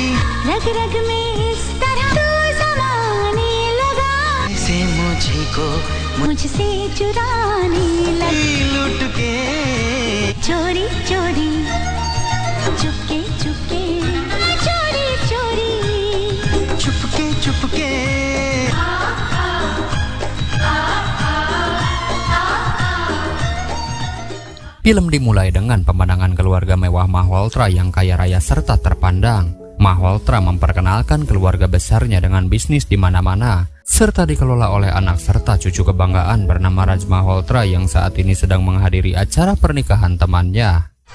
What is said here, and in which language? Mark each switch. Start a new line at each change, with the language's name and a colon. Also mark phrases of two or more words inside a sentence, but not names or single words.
Hindi: रग रग में इस तरह तू समाने लगा, ऐसे मुझको मुझसे चुराने लगी, लुट के चोरी चोरी चुपके चुपके, चोरी चोरी चुपके चुपके।
Indonesian: Film dimulai dengan pemandangan keluarga mewah Malhotra yang kaya raya serta terpandang. Malhotra memperkenalkan keluarga besarnya dengan bisnis di mana-mana, serta dikelola oleh anak serta cucu kebanggaan bernama Raj Malhotra yang saat ini sedang menghadiri acara pernikahan temannya.